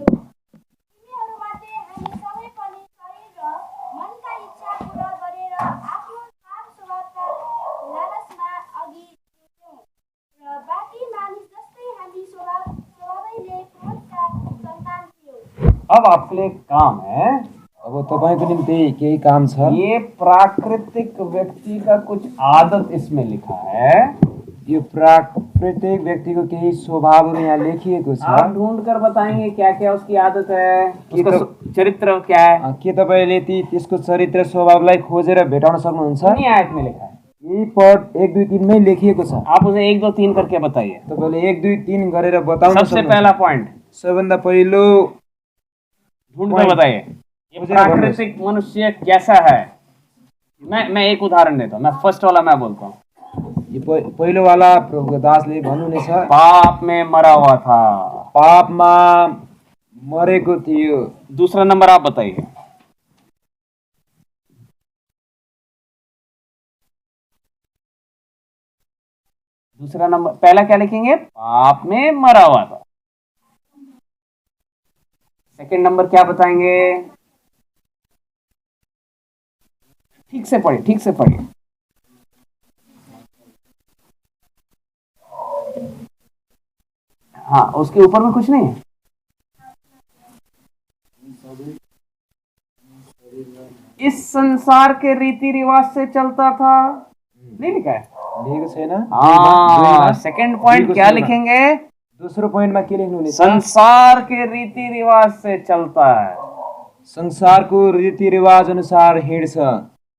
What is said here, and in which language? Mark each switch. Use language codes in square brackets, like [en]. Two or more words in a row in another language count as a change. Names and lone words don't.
[ne] तिमीहरूमध्ये हामी सबै पनि शरीर र मनका इच्छा पूरा गरेर आफ्नो पाप स्वभावका लालचमा अघि थियौँ र बाँकी मानिस जस्तै हामी स्वभावैले क्रोधका सन्तान थियौँ। [hi] अब आपके लिए एक काम है। [ne] अब तपाईको निम्ति केही काम छ। [hi] ये प्राकृतिक व्यक्ति का कुछ आदत इसमें लिखा है। [ne] यो प्राकृतिक व्यक्तिको केही स्वभावहरू यहाँ लेखिएको छ। [hi] आप ढूंढ कर बताएंगे क्या क्या उसकी आदत है, उसका चरित्र क्या है। [ne] के तपाईँले त्यसको चरित्र स्वभावलाई खोजेर भेटाउन सक्नुहुन्छ? [hi] कितनी आयत में लिखा है? [ne] यही पद 1 2 3 मै लेखिएको छ। [hi] आप उसे 1 2 3 करके बताइए। [ne] तपाईँले 1 2 3 गरेर बताउन [hi] सबसे [ne] सक्नुहुन्छ। [hi] पहला पॉइंट [ne] सबभन्दा पहिलो [hi] ढूंढ कर बताइए, ये प्राकृतिक मनुष्य कैसा है। मैं एक उदाहरण देता हूँ। मैं फर्स्ट वाला मैं बोलता हूँ। [ne] यो पहिलो वाला प्रभुको दासले भन्नुहुनेछ, [hi] पाप में मरा हुआ था। [ne] पापमा मरेको थियो। [hi] दूसरा नंबर आप बताइए। दूसरा नंबर, पहला क्या लिखेंगे? पाप में मरा हुआ था। सेकंड नंबर क्या बताएंगे? ठीक से पढ़िए, ठीक से पढ़िए। हाँ, उसके ऊपर में कुछ नहीं है। इस संसार के रीति रिवाज से चलता था, नहीं लिखा है? [ne] लेखेको छैन। [hi] हाँ, सेकंड पॉइंट क्या लिखेंगे? [ne] दोस्रो पोइन्टमा के लेख्नुहुनेछ? [hi] संसार के रीति रिवाज से चलता है। [ne] संसारको रीतिरिवाज अनुसार हिँड्छ।